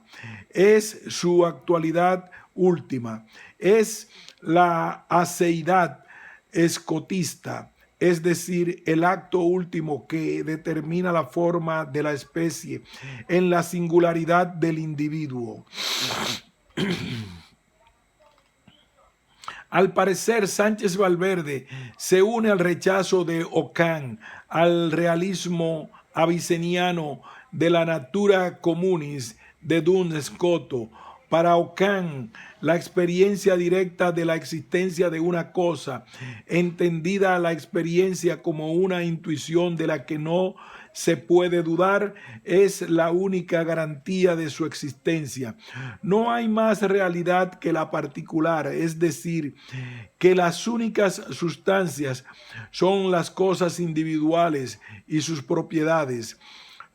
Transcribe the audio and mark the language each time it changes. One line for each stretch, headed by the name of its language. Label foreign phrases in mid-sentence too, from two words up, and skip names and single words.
Spanish: Es su actualidad última, es la aceidad escotista, es decir, el acto último que determina la forma de la especie en la singularidad del individuo. Al parecer, Sánchez Valverde se une al rechazo de Ockham al realismo aviceniano de la
Latin: natura communis
Spanish: de Duns Scoto. Para Ockham, la experiencia directa de la existencia de una cosa, entendida la experiencia como una intuición de la que no se puede dudar, es la única garantía de su existencia. No hay más realidad que la particular, es decir, que las únicas sustancias son las cosas individuales y sus propiedades.